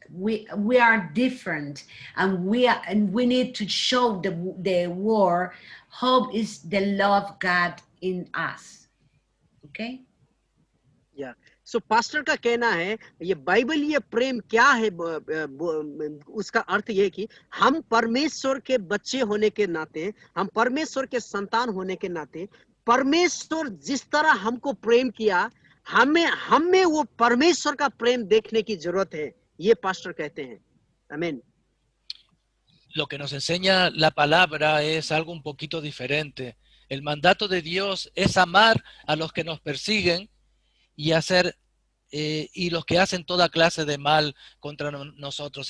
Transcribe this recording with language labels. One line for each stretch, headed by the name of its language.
English: We are different, and we need to show the world how is the love of God in us. Okay. Yeah.
Hindi: So pastor का कहना है ये बाइबलीय प्रेम क्या है, उसका अर्थ ये कि हम परमेश्वर के बच्चे होने के नाते, हम परमेश्वर के संतान होने के नाते, परमेश्वर जिस तरह हमको प्रेम किया, हमें वो परमेश्वर का प्रेम देखने की जरूरत है, ये पास्टर कहते हैं. आमीन.
Spanish: Lo que nos enseña la palabra es algo un poquito diferente. El mandato de Dios es amar a los que nos persiguen y y los que hacen toda clase de mal contra nosotros.